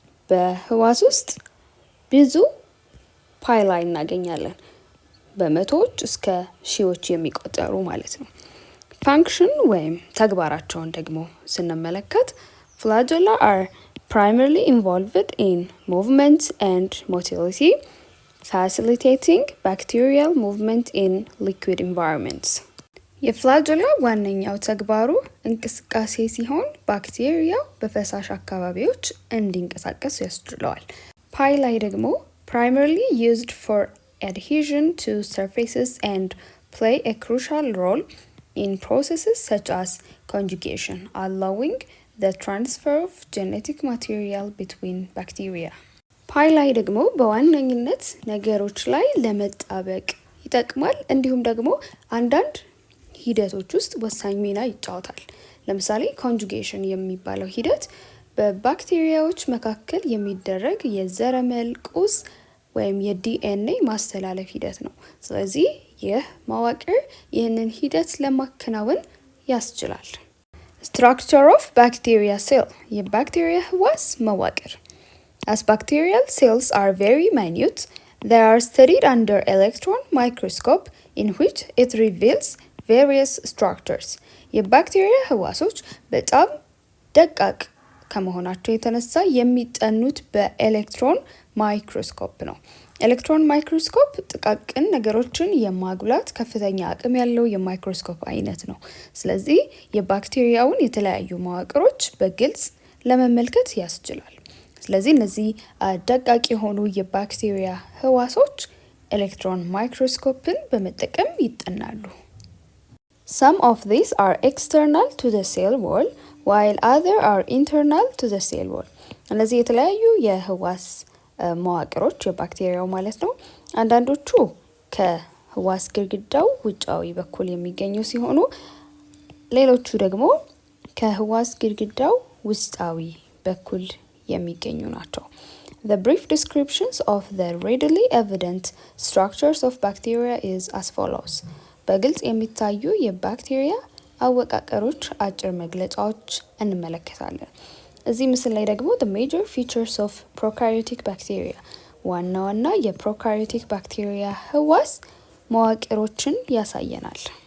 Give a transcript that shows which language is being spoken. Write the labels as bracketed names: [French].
[Amharic] በህዋስ ውስጥ ብዙ ፓይላይ እናገኛለን። በመቶዎች እስከ ሺዎች የሚቆጠሩ ማለት ነው። ፋንክሽን ወይም ተግባራቸውን ደግሞ ስንመለከት [English] flagella are primarily involved in movement and motility, facilitating bacterial movement in liquid environments. [Amharic] የፍላጀላ ዋነኛው ተግባሩ እንቅስቃሴ ሲሆን ባክቴሪያው በፈሳሽ አካባቢዎች እንዲንቀሳቀስ ያስችለዋል። ፓይላይ ደግሞ [English] primarily used for adhesion to surfaces and play a crucial role in processes such as conjugation, allowing the transfer of genetic material between bacteria. [Amharic] ፓይላይ ደግሞ በዋነኝነት ነገሮች ላይ ለመጣበቅ ይጠቅማል። እንዲሁም ደግሞ አንዳንድ ሂደቶች ውስጥ ወሳኝ ሚና ይጫወታል። ለምሳሌ ኮንጁጌሽን የሚባለው ሂደት በባክቴሪያዎች መካከል የሚደረግ የዘረመል ቁስ ወይም የዲኤንኤ ማስተላለፍ ሂደት ነው። ስለዚህ ይህ መዋቅር ይህንን ሂደት ለማከናወን ያስችላል። [English] Structure of bacteria cell. [Amharic] የባክቴሪያ ህዋስ መዋቅር [English] As bacterial cells are very minute, they are studied under electron microscope in which it reveals various structures. [Amharic] የባክቴሪያ ህዋሶች በጣም ደቃቅ ከመሆናቸው የተነሳ የሚጠኑት በኤሌክትሮን ማይክሮስኮፕ ነው። ኤሌክትሮን ማይክሮስኮፕ ጥቃቅን ነገሮችን የማጉላት ከፍተኛ አቅም ያለው የማይክሮስኮፕ አይነት ነው። ስለዚህ የባክቴሪያውን የተለያዩ መዋቅሮች በግልጽ ለመመልከት ያስችላል። ስለዚህ እነዚህ ደቃቅ የሆኑ የባክቴሪያ ህዋሶች ኤሌክትሮን ማይክሮስኮፕን በመጠቀም ይጠናሉ። [English] Some of these are external to the cell wall, while others are internal to the cell wall. [Amharic] እነዚህ የተለያዩ የህዋስ መዋቅሮች የባክቴሪያው ማለት ነው። አንዳንዶቹ ከህዋስ ግድግዳው ውጫዊ በኩል የሚገኙ ሲሆኑ ሌሎቹ ደግሞ ከህዋስ ግድግዳው ውስጣዊ በኩል የሚገኙ ናቸው። [English] The brief descriptions of the readily evident structures of bacteria is as follows. [Amharic] በግልጽ የሚታዩ የባክቴሪያ አወቃቀሮች አጭር መግለጫዎች እንመለከታለን። እዚህ ምስል ላይ ደግሞ [English] the major features of prokaryotic bacteria [Amharic] ዋና ዋና የፕሮካሪዮቲክ ባክቴሪያ ህዋስ መዋቅሮችን ያሳየናል።